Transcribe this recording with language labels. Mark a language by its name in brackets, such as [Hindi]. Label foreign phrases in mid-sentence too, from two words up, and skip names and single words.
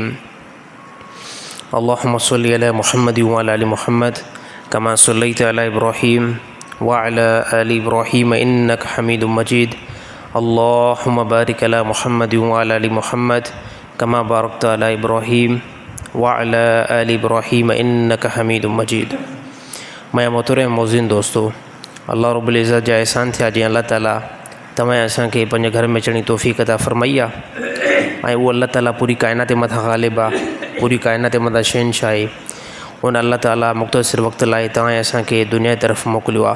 [Arabic] اللهم صل على محمد وعلى آل محمد كما صليت على إبراهيم وعلى آل إبراهيم إنك حميد مجيد. اللهم بارك على محمد وعلى آل محمد كما باركت على إبراهيم وعلى آل إبراهيم إنك حميد مجيد. [Sindhi] मैं मोहतरम मौज़िन दोस्तों, अल्लाह रब्बुल इज़्ज़त जा एहसान थिया जी अल्लाह ताला तमाम असांखे पंहिंजे घर में अचण जी तौफ़ीक़ अता फ़रमाई आहे। ऐं उहो अल्लाह ताला पूरी काइनात मथां ग़ालिब आहे, पूरी काइनात मथां शहंशाह आहे। उन अल्लाह ताला मुख़्तसिर वक़्त लाइ तव्हां असांखे दुनिया जी तरफ़ मोकिलियो आहे।